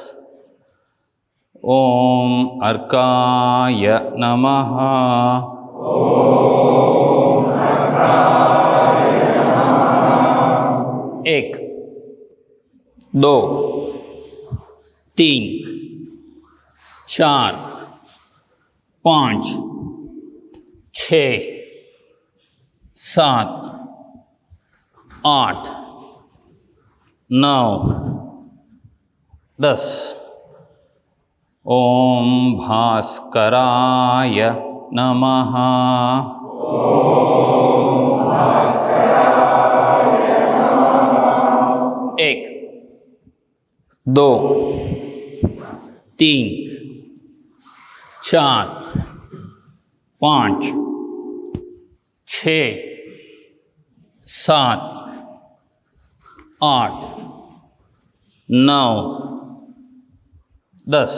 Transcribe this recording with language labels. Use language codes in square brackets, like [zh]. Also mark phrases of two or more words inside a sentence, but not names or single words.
[sa] ओम अर्काय नमः. [hi] एक, दो, तीन, चार, पाँच, 6, 7, 8, 9, 10. [sa] ओम भास्कराय नमः. [hi] एक, दो, तीन, चार, पाँच, 6, 7, 8, 9, 10.